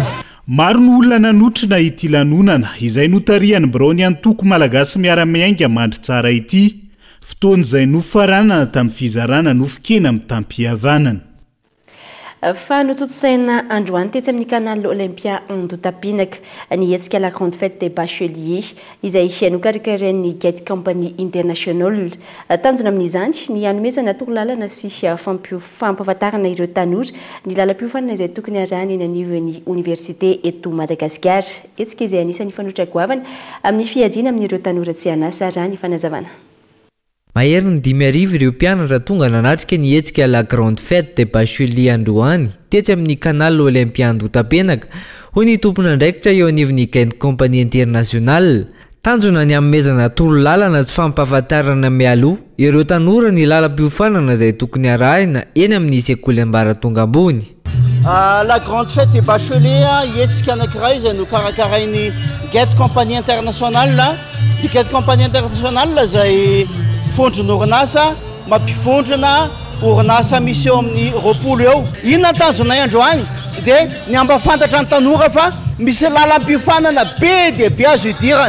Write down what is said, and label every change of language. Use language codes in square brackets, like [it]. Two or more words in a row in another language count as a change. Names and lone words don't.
[mg] Maro ny olona nanotrina ity lanonana izay notariany birao ny antoko malagasy miara-miainga Mandritsara ity, fotoana izay nofaranana tamin'ny fizarana nofikena amin'ny tampihavanana. Fa nototosaina androany tetsy amin'ny canal Olympia Andotapinaka ny hetsika [fr] la grande fête des bacheliers [mg] izay nokarikaran'ny Gate Company International. Tanjona amin'izany ny hanomezana torolalana sy fampahafantarana ireo tanora ny lalam-piofanana izay tokony arahany eny anivon'ny université eto Madagasikara. Hetsika izay anisan'ny fanotra goavana amin'ny fiadiana amin'ireo tanora tsy anasa raha ny fanazavana. Mahery ny 5,000 ireo mpianatra tonga nanatrika ny hetsika [fr] la grande fête des bacheliers [mg] androany tetsy amin'ny canal Olympia Andotapinaka ho ny tompon'andraikitra eo anivon'ny Gate Company International. tanjona ny amezana tolo lalana tsy fampahafantarana mialoha ireo tanora ny lalam-piofanana izay tokony arahina eny amin'ny sekoly ambaratonga ambony. [fr] La grande fête est bachelée [mg] hetsika anankiray izay no karakarainy Get Compagnie Internationale. Ny Get Compagnie Internationale izay fondrona orinasa mampifondrona orinasa misy eo amin'ny roapolo eo. Inona tanjonay androany dia ny ampafantatra ny tanora fa misy lalam-piofanana be dia be azo idirana.